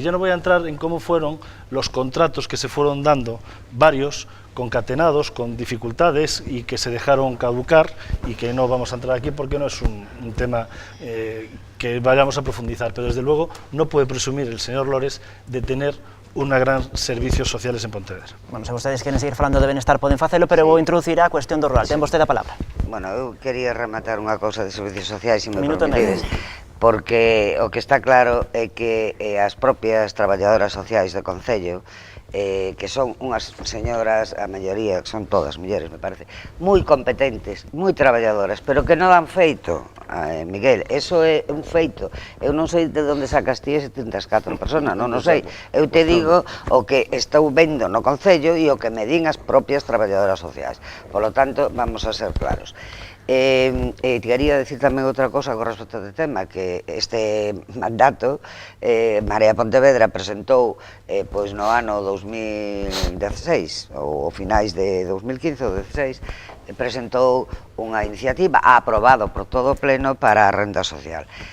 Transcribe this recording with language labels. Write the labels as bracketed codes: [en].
[es] Ya no voy a entrar en cómo fueron los contratos que se fueron dando, varios, concatenados, con dificultades y que se dejaron caducar, y que no vamos a entrar aquí porque no es un tema que vayamos a profundizar, pero desde luego no puede presumir el señor Lores de tener una gran servicios sociales en Pontevedra. [gl] Bueno, se vostedes queren seguir falando de benestar poden facelo, pero vou introducir a cuestión do rural. Ten vostede a palabra. Bueno, eu quería rematar unha cousa de servicios sociais, se me permitides, porque o que está claro é que as propias traballadoras sociais do Concello, que son unhas señoras, a maioría, que son todas mulleres, me parece, moi competentes, moi traballadoras, pero que non han feito, Miguel, eso é un feito. Eu non sei de onde sacas ti 74 personas, non o sei. Eu te digo o que estou vendo no Concello e o que me din as propias traballadoras sociais. [es] Por lo tanto, vamos a ser claros. [gl] Quería decir tamén outra cosa con respecto ao tema, que este mandato Marea Pontevedra presentou pois no ano 2016 ou finais de 2015 ou 2016, presentou unha iniciativa aprobado por todo o pleno para a renda social.